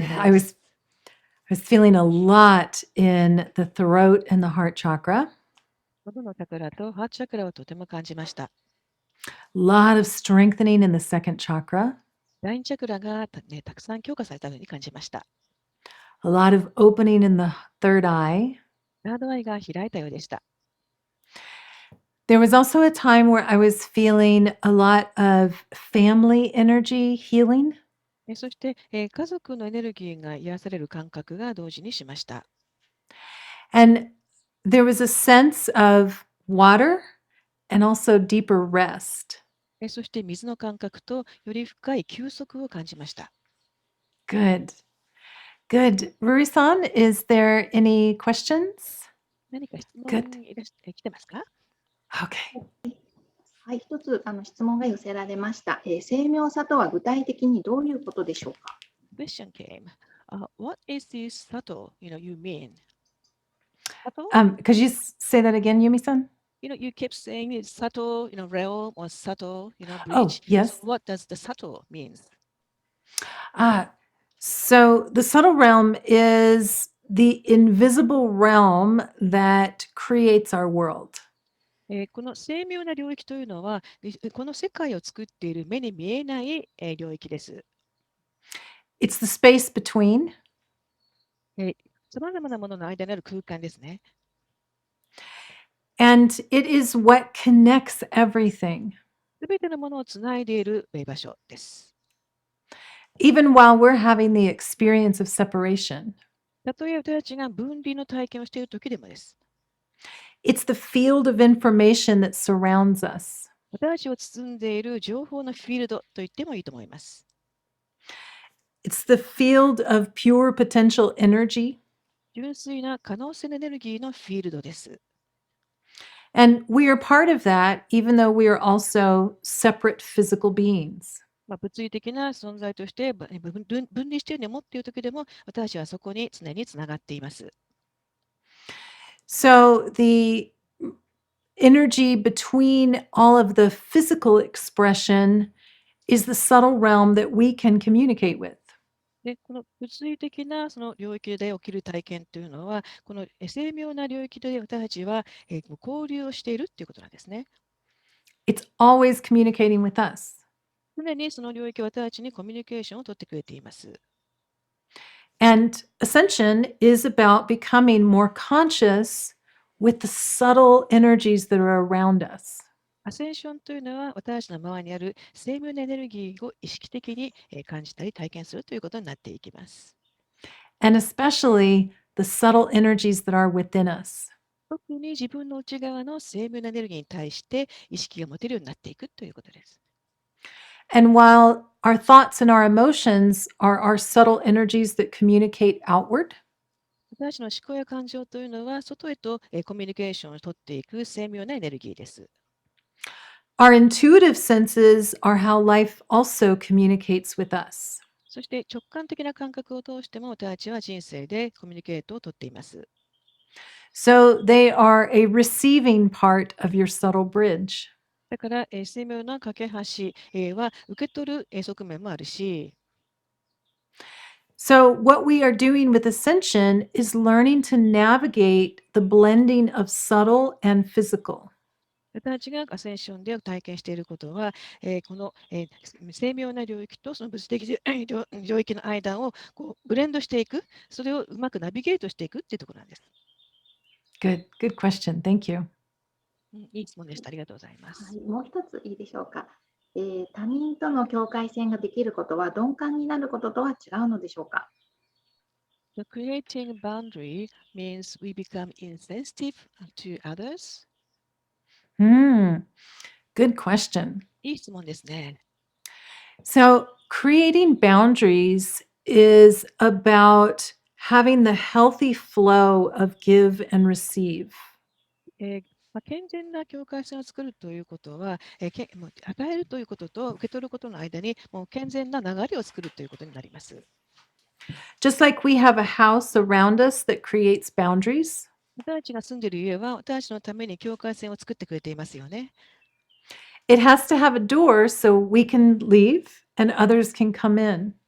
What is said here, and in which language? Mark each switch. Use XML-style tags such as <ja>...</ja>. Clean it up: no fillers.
<en>I was feeling a lot in the throat and the heart chakra. う。</en> <ja>喉のチャクラとハートチャクラをとても感じました。</ja> <en>A lot of strengthening in the second chakra.</en> <ja>第二チャクラがたくさん強化されたように感じました。</ja> <en>A lot of opening in the third eye.</en> <ja>サードアイが開いたようでした。</ja> <en>There was also a time where I was feeling a lot of family energy healing.</en> <ja>そして、家族のエネルギーが癒される感覚が同時にしました。</ja> <en>And there was a sense of water and also deeper rest.</en> <ja>そして水の感覚とより深い休息を感じました。</ja> <en>Good. Good. Ruri-san, is there any questions?</en> <ja>何か質問</ja> <en>Good.</en> <ja>来てますか？</ja> <en>Okay.</en> <ja>はい、一つ質問が寄せられました。精妙さとは具体的にどういうことでしょうか？</ja> <en>Question came. What is this subtle, you mean? Subtle? Could you say that again, Yumi-san? You keep saying it's subtle, realm or subtle, Oh, bridge. yes. So what does the subtle means? So the subtle realm is the invisible realm that creates our world.</en> <ja>この精妙な領域というのは、この世界を作っている目に見えない領域です。</ja> <en>It's the space between.</en> <ja>さまざまなものの間にある空間ですね。</ja> <en>And it is what connects everything.</en> <ja>すべてのものをつないでいる場所です。</ja> <en>Even while we're having the experience of separation.</en> <ja>たとえ私たちが分離の体験をしている時でもです。</ja> <en>It's the field of information that surrounds us.</en> <ja>私たちを包んでいる情報のフィールドと言ってもいいと思います。</ja> <en>It's the field of pure potential energy.</en> <ja>純粋な可能性のエネルギーのフィールドです。</ja> <en>And we are part of that, even though we are also separate physical beings.</en> <ja>物理的な存在として分離しているように思っている時でも、私たちはそこに常につながっています。</ja> <en>So the energy between all of the physical expression is the subtle realm that we can communicate with.</en> <ja>で、この物理的なその領域で起きる体験というのは、この精妙な領域で私たちは交流をしているということなんですね。</ja> <en>It's always communicating with us.</en> <ja>常にその領域を私たちにコミュニケーションを取ってくれています。</ja> <en>And ascension is about becoming more conscious with the subtle energies that are around us.</en> <ja>アセンションというのは、私たちの周りにある精妙なエネルギーを意識的に感じたり体験するということになっていきます。</ja> <en>And especially the subtle energies that are within us.</en> <ja>特に自分の内側の精妙なエネルギーに対して意識が持てるようになっていくということです。</ja> <en>And while our thoughts and our emotions are our subtle energies that communicate outward,</en> <ja>私たちの思考や感情というのは、外へとコミュニケーションを取っていく精妙なエネルギーです。</ja> <en>our intuitive senses are how life also communicates with us.</en> <ja>そして直感的な感覚を通しても私たちは人生でコミュニケートを取っています。</ja> <en>So they are a receiving part of your subtle bridge.</en> <ja>だから、精妙な架け橋は受け取る側面もあるし、</ja> <en>So what we are doing with ascension is learning to navigate the blending of subtle and physical.</en> <ja>私たちがアセンションで体験していることは、この、精妙な領域とその物理的領域の間をブレンドしていく、それをうまくナビゲートしていくっていうところなんです。</ja> <en>Good question. Thank you.</en> <ja>いい質問でした。ありがとうございます。はい、もう一ついいでしょうか。他人との境界線ができることは鈍感になることとは違うのでしょうか。</ja> <en>So creating boundary means we become insensitive to others. Good question.</en> <ja>いい質問ですね。</ja> <en>So creating boundaries is about having the healthy flow of give and receive.</en> <ja>健全な境界線を作るということは、もう与えるということと受け取ることの間にもう健全な流れを作るということになります。</ja> <en>Just like we have a house around us that creates boundaries,</en> <ja>私たちが住んでいる家は私たちのために境界線を作ってくれていますよね。</ja> <en>it has to have a door so we can leave and others can come in.</en>